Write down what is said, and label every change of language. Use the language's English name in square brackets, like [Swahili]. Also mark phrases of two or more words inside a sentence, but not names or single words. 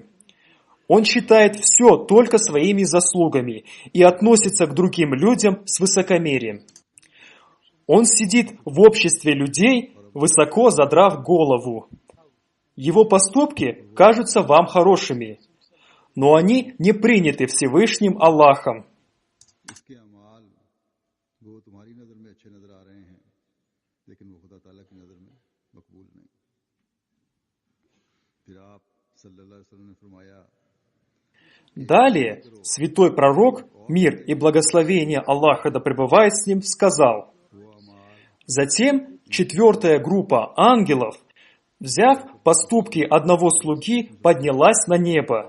[Russian] Он считает все только своими заслугами и относится к другим людям с высокомерием. Он сидит в обществе людей, высоко задрав голову. Его поступки кажутся вам хорошими, но они не приняты Всевышним Аллахом. [Urdu] اس کے اعمال وہ تمہاری نظر میں اچھے نظر آ رہے ہیں، لیکن وہ خدا تعالیٰ کی نظر میں مقبول نہیں. پھر آپ [Arabic] صلى الله عليه وسلم [Urdu] نے فرمایا, [Russian] Далее святой пророк, мир и благословение Аллаха да пребывает с ним, сказал: затем четвертая группа ангелов, взяв поступки одного слуги, поднялась на небо.